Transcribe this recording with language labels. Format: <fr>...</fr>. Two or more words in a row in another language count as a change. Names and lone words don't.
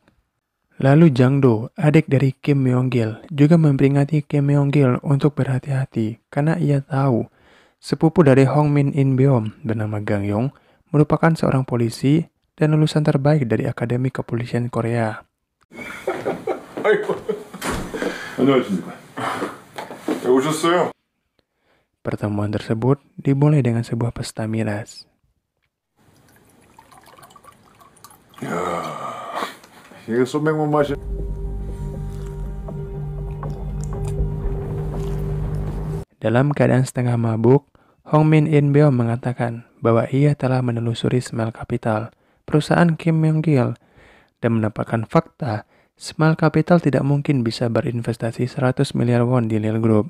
<id>Lalu Jang Do, adik dari Kim Myong-gil, juga memperingati Kim Myong-gil untuk berhati-hati karena ia tahu sepupu dari Hong Min In Beom bernama Gang Yong merupakan seorang polisi dan lulusan terbaik dari Akademi Kepolisian Korea.</id> <ko>안녕하십니까? 오셨어요?</ko> <id>Pertemuan tersebut dimulai dengan sebuah pesta miras.</id> <ko>이게 소맥만 마시.</ko> <id>Dalam keadaan setengah mabuk, Hong Min In Beom mengatakan bahwa ia telah menelusuri Smile Capital, perusahaan Kim Myong-gil, dan mendapatkan fakta Smile Capital tidak mungkin bisa berinvestasi 100 miliar won di Lil Group.</id>